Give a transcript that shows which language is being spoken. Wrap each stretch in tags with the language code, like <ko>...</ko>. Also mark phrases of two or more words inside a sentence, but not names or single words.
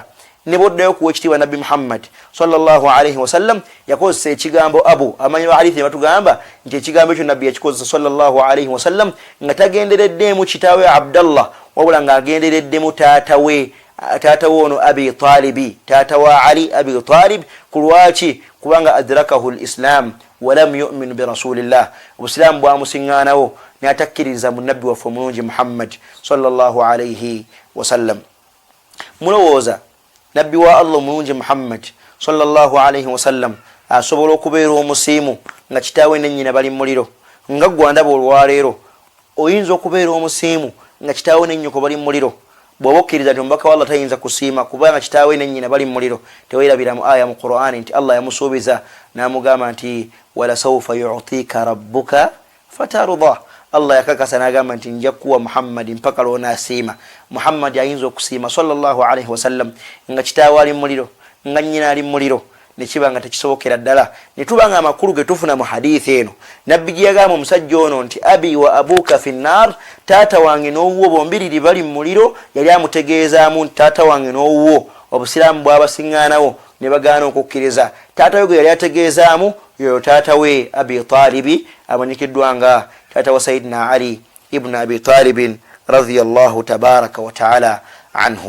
<lg>Ne boddayo kuwa ekitiibwa nabbi Muhammad</lg> <ar>صلى الله عليه وسلم</ar> <lg>yakozesa ekigambo abu. Amanyi ba hadithi batugamba nti ekigambo ekyo nabbi yakikozesa</lg> <ar>صلى الله عليه وسلم</ar> <lg>nga tagendereddemu kitaawe Abdallah, wabula ng'agendereddemu taata we ono Abi Talibi, taata wa Ali Abi Talib. Kulwaki? Kubanga</lg> <ar>أدركه الإسلام ولم يؤمن برسول الله,</ar> <lg>obusilamu bwamusiŋŋaanawo n'atakkiriza mu nabbi waffe omulungi Muhammad</lg> <ar>صلى الله عليه وسلم.</ar> <lg>Mulowooza nabbi wa Allah omulungi Muhammad</lg> <ar>صلى الله عليه وسلم</ar> <lg>asobola okubeera omusiimu nga kitaawe ne nnyina bali mu muliro? Nga gwandaba olwaleero oyinza okubeera omusiimu nga kitaawe ne nnyoko bali mu muliro? Bw'oba okkiriza nti omubaka wa Allah tayinza kusiima kubanga kitaawe ne nnyina bali mu muliro, teweerabira mu aya mu Qur'an nti Allah yamusuubiza n'amugamba nti</lg> <ar>ولسوف يعطيك ربك فترضى.</ar> <lg>Allah yakakasa n'agamba nti nja kuwa Muhammad mpaka lw'onaasiima. Muhammad ayinza okusiima</lg> <ar>صلى الله عليه وسلم</ar> <lg>nga kitaawe ali mu muliro, nga nnyina ali mu muliro, ne kiba nga tekisobokera ddala. Ne tuba nga amakulu ge tufuna mu hadithi eno, nabbi gye yagamba omusajja ono nti</lg> <ar>أبي وأبوك في النار,</ar> <lg>taata wange n'owuwo bombiriri bali mu muliro, yali amutegeezaamu nti taata wange n'owuwo obusiraamu bw'abasiŋŋaanawo ne bagaana okukkiriza. Taata we gwe yali ategeezaamu yoyo taata we Abi Talibi amanyikiddwa nga taata wa Sayyidina Ali ibn Abi Talibin</lg> <ar>رضي الله تبارك وتعالى عنه.</ar>